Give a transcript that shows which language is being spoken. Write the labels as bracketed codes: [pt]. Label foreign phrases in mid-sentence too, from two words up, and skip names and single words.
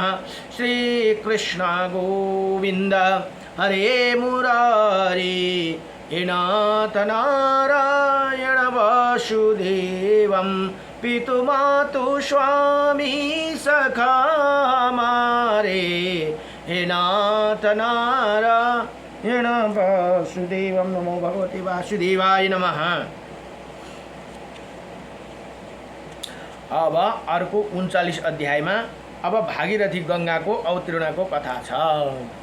[hi] श्रीकृष्ण गोविन्द हरे मुरारे हे नाथ नारायण वासुदेवं पितुमातु स्वामी सखा हमारे हे नाथ नारायण वासुदेवं। [sa] नमो भगवते वासुदेवाय नमः। [ne] अब अर्को 39 अध्यायमा अब भागीरथी गङ्गाको अवतीर्णको कथा छ।